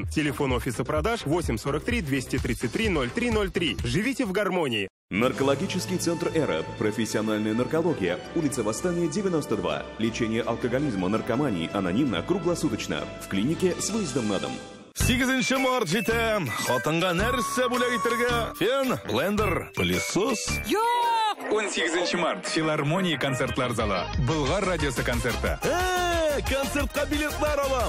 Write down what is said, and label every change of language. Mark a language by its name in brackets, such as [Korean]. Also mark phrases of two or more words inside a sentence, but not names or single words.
[Russian] Телефон офиса продаж 843 233 0303. Живите в гармонии. Наркологический центр «Эра». Профессиональная наркология. Улица Восстания, 92. Лечение алкоголизма, наркомании. Анонимно, круглосуточно. В клинике с выездом на дом. [Tatar] 8 март жетем. Хатынга нәрсе бүләк итәргә? Фен, блендер, пылесос. 18 март. Филармония концертлар залы. Болгар радиосы концерты. Концертка билетлар алам.